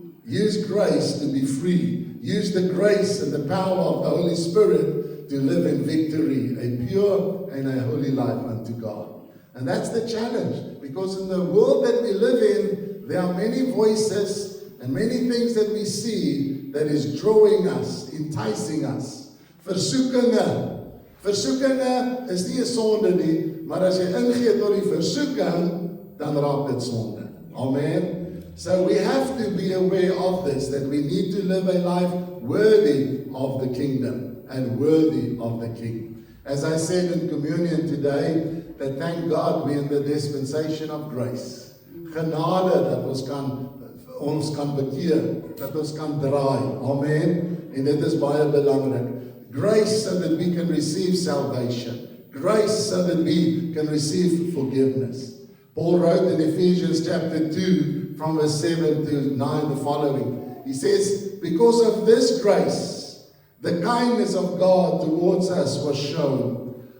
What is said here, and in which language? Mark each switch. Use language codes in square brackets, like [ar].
[en] Use grace to be free. Use the grace and the power of the Holy Spirit to live in victory, a pure and a holy life unto God. And that's the challenge, because in the world that we live in, there are many voices and many things that we see that is drawing us, enticing us. [af] Versoekinge. Versoekinge is nie 'n sonde nie, maar as jy ingee tot die versoeking, dan raak dit sonde. Amen. [en] So we have to be aware of this, that we need to live a life worthy of the kingdom and worthy of the King. As I said in communion today, that thank God we're in the dispensation of grace. [af] Genade dat ons kan bekeer, dat ons kan draai. Amen. En dit is baie belangrik. [en] Grace so that we can receive salvation. Grace so that we can receive forgiveness. Paul wrote in Ephesians chapter 2, from verse 7 to 9, the following. He says, because of this grace, the kindness of God towards us was shown.